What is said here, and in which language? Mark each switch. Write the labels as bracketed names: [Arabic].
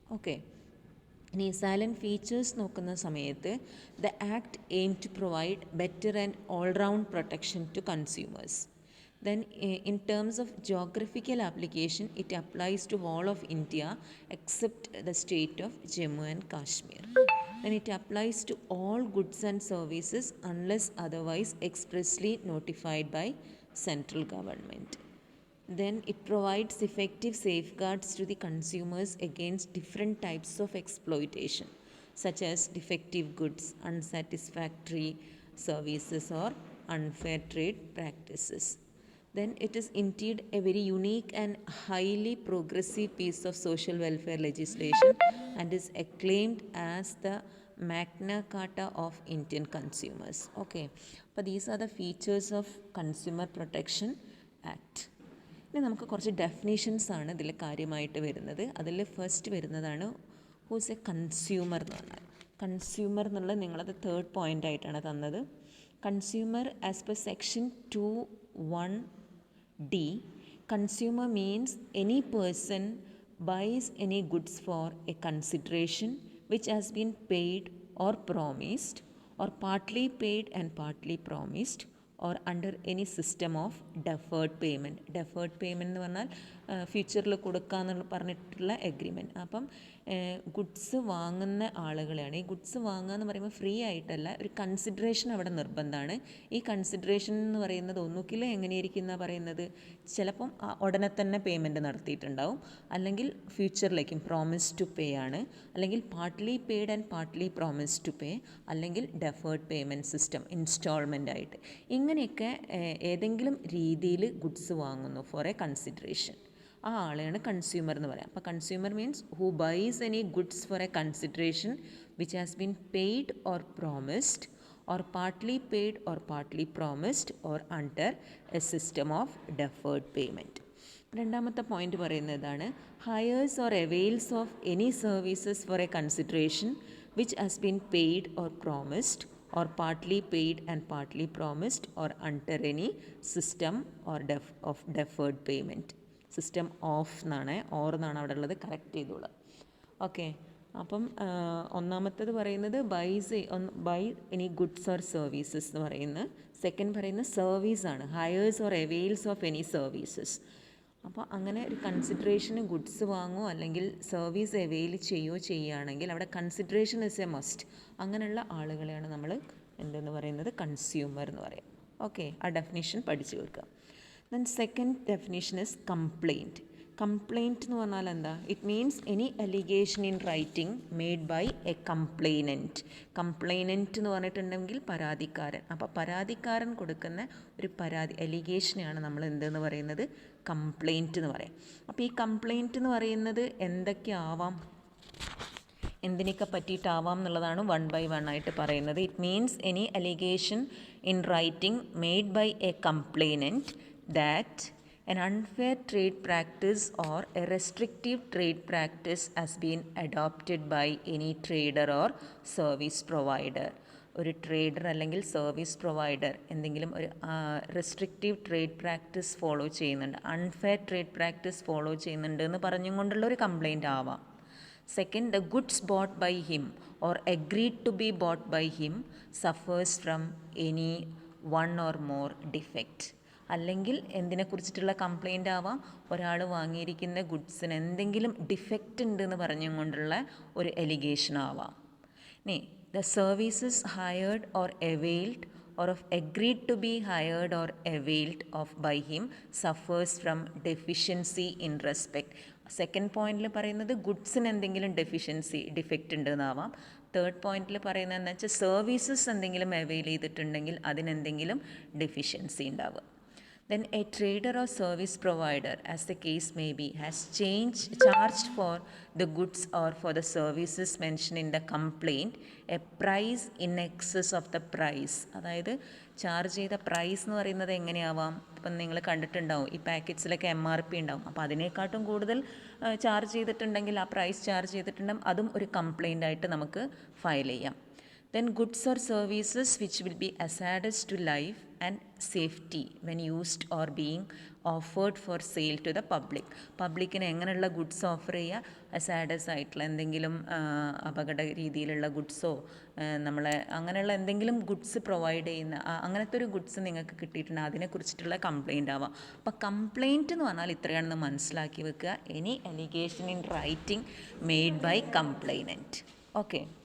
[English] okay, [Malayalam] ഇനി silent features നോക്കുന്ന സമയത്ത് [English] The act aim to provide better and all round protection to consumers. Then in terms of geographical application, it applies to all of India except the state of Jammu and Kashmir. Then it applies to all goods and services unless otherwise expressly notified by central government. Then it provides effective safeguards to the consumers against different types of exploitation, such as defective goods, unsatisfactory services or unfair trade practices. Then it is indeed a very unique and highly progressive piece of social welfare legislation and is acclaimed as the Magna Carta of Indian consumers. Okay, [Malayalam] അപ്പോൾ [English] these are the features of Consumer Protection Act. [Malayalam] ഇനി നമുക്ക് കുറച്ച് definitions ആണ് ഇതിൽ കാര്യമായിട്ട് വരുന്നത്. അതിൽ first വരുന്നതാണ് ഹൂസ് എ കൺസ്യൂമർ എന്ന് പറഞ്ഞാൽ. കൺസ്യൂമർ എന്നുള്ളത് നിങ്ങളത് തേർഡ് പോയിൻ്റ് ആയിട്ടാണ് തന്നത്. [English] Consumer as per section 2(1)(d), consumer means any person buys any goods for a consideration which has been paid or promised or partly paid and partly promised or under any system of deferred payment. [Malayalam] Deferred payment എന്ന് പറഞ്ഞാൽ ഫ്യൂച്ചറിൽ കൊടുക്കാമെന്നുള്ള പറഞ്ഞിട്ടുള്ള agreement. അപ്പം goods വാങ്ങുന്ന ആളുകളെയാണ്. ഈ goods വാങ്ങുക എന്ന് പറയുമ്പോൾ ഫ്രീ ആയിട്ടല്ല, ഒരു കൺസിഡറേഷൻ അവിടെ നിർബന്ധമാണ്. ഈ കൺസിഡറേഷൻ എന്ന് പറയുന്നത് ഒന്നുകിൽ എങ്ങനെയായിരിക്കും എന്നാണ് പറയുന്നത്, ചിലപ്പം ഉടനെ തന്നെ പേയ്മെൻറ്റ് നടത്തിയിട്ടുണ്ടാവും, അല്ലെങ്കിൽ ഫ്യൂച്ചറിലേക്കും പ്രോമിസ് ടു പേ ആണ്, അല്ലെങ്കിൽ partly paid and partly promise to pay, അല്ലെങ്കിൽ ഡെഫേർഡ് പേയ്മെൻറ്റ് സിസ്റ്റം ഇൻസ്റ്റാൾമെൻ്റ് ആയിട്ട്. ഇങ്ങനെയൊക്കെ ഏതെങ്കിലും രീതിയിൽ ഗുഡ്സ് വാങ്ങുന്നു [English] for a consideration, [Malayalam] ആ ആളെയാണ് കൺസ്യൂമർ എന്ന് പറയാം. അപ്പോൾ [English] Consumer means who buys any goods for a consideration which has been paid or promised or partly paid or partly promised or under a system of deferred payment. [Malayalam] രണ്ടാമത്തെ point പറയുന്നതാണ് [English] hires or avails of any services for a consideration which has been paid or promised or partly paid and partly promised or under any system or of deferred payment. [Malayalam] System of എന്നാണ്, or എന്നാണ് അവിടെ ഉള്ളത്, correct ചെയ്തോളാം. Okay, അപ്പം ഒന്നാമത്തേത് പറയുന്നത് [English] buy any goods or services [Malayalam] എന്ന് പറയുന്നത്. സെക്കൻഡ് പറയുന്നത് സർവീസാണ്, [English] Hires or avails of any services. [Malayalam] അപ്പോൾ അങ്ങനെ ഒരു കൺസിഡറേഷന് ഗുഡ്സ് വാങ്ങുമോ അല്ലെങ്കിൽ സർവീസ് അവെയിൽ ചെയ്യുകയാണെങ്കിൽ അവിടെ [English] Consideration is a must. [Malayalam] അങ്ങനെയുള്ള ആളുകളെയാണ് നമ്മൾ എന്തെന്ന് പറയുന്നത്, കൺസ്യൂമർ എന്ന് പറയും. ഓക്കെ, ആ ഡെഫിനേഷൻ പഠിച്ചു വെക്കുക. [English] Then second definition is complaint. Complaint [Malayalam] എന്ന് പറഞ്ഞാൽ എന്താ? [English] It means any allegation in writing made by a complainant. [Malayalam] കംപ്ലെയിനൻറ്റ് എന്ന് പറഞ്ഞിട്ടുണ്ടെങ്കിൽ പരാതിക്കാരൻ. അപ്പോൾ പരാതിക്കാരൻ കൊടുക്കുന്ന ഒരു പരാതി, അലിഗേഷനെയാണ് നമ്മൾ എന്തെന്ന് പറയുന്നത്, കംപ്ലെയിൻറ്റ് എന്ന് പറയാം. അപ്പോൾ ഈ കംപ്ലെയിൻറ്റ് എന്ന് പറയുന്നത് എന്തൊക്കെ ആവാം, എന്തിനൊക്കെ പറ്റിയിട്ടാവാം എന്നുള്ളതാണ് 1 by 1 ആയിട്ട് പറയുന്നത്. [English] It means any allegation in writing made by a complainant that an unfair trade practice or a restrictive trade practice has been adopted by any trader or service provider. [Malayalam] ഒരു ട്രേഡർ അല്ലെങ്കിൽ സർവീസ് പ്രൊവൈഡർ എന്തെങ്കിലും ഒരു restrictive trade practice follow ചെയ്യുന്നുണ്ട്, unfair trade practice follow ചെയ്യുന്നുണ്ട് എന്ന് പറഞ്ഞും കൊണ്ടുള്ള ഒരു കംപ്ലൈൻറ്റ് ആവാം. [English] Second, the goods bought by him or agreed to be bought by him suffers from any one or more defect. [Malayalam] അല്ലെങ്കിൽ എന്തിനെക്കുറിച്ചിട്ടുള്ള കംപ്ലൈൻ്റ് ആവാം, ഒരാൾ വാങ്ങിയിരിക്കുന്ന ഗുഡ്സിന് എന്തെങ്കിലും ഡിഫക്റ്റ് ഉണ്ടെന്ന് പറഞ്ഞും കൊണ്ടുള്ള ഒരു എലിഗേഷൻ ആവാം. ഇനി [English] the services hired or availed or of agreed to be hired or availed of by him suffers from deficiency in respect. [Malayalam] Second പോയിന്റിൽ പറയുന്നത് ഗുഡ്സിന് എന്തെങ്കിലും ഡിഫക്റ്റ് ഉണ്ടെന്നാവാം. തേർഡ് പോയിന്റിൽ പറയുന്നത് എന്താ വെച്ചാൽ സർവീസസ് എന്തെങ്കിലും അവെയിൽ ചെയ്തിട്ടുണ്ടെങ്കിൽ അതിനെന്തെങ്കിലും ഡെഫിഷ്യൻസി ഉണ്ടാവുക. [English] Then a trader or service provider, as the case may be, has charged for the goods or for the services mentioned in the complaint a price in excess of the price. [Malayalam] അതായത് charge ചെയ്ത price എന്ന് പറയുന്നത് എങ്ങനെയാവാം, ഇപ്പം നിങ്ങൾ കണ്ടിട്ടുണ്ടാവും ഈ പാക്കറ്റ്സിലൊക്കെ MRP ഉണ്ടാവും. അപ്പോൾ അതിനേക്കാട്ടും കൂടുതൽ ചാർജ് ചെയ്തിട്ടുണ്ടെങ്കിൽ, ആ പ്രൈസ് ചാർജ് ചെയ്തിട്ടുണ്ടെങ്കിൽ അതും ഒരു കംപ്ലൈൻ്റ് ആയിട്ട് നമുക്ക് ഫയൽ ചെയ്യാം. [English] Then goods or services which will be hazardous to life and safety when used or being offered for sale to the public. [Malayalam] പബ്ലിക്കിന് എങ്ങനെയുള്ള ഗുഡ്സ് ഓഫർ ചെയ്യുക, ഹസാഡസ് ആയിട്ടുള്ള എന്തെങ്കിലും അപകട രീതിയിലുള്ള ഗുഡ്സോ നമ്മളെ അങ്ങനെയുള്ള എന്തെങ്കിലും ഗുഡ്സ് പ്രൊവൈഡ് ചെയ്യുന്ന അങ്ങനത്തെ ഒരു ഗുഡ്സ് നിങ്ങൾക്ക് കിട്ടിയിട്ടുണ്ട്, അതിനെക്കുറിച്ചിട്ടുള്ള കംപ്ലൈൻ്റ് ആവാം. അപ്പോൾ കംപ്ലൈൻറ്റ് എന്ന് പറഞ്ഞാൽ ഇത്രയാണെന്ന് മനസ്സിലാക്കി വെക്കുക. [English] Any allegation in writing made by complainant. [Malayalam] Okay.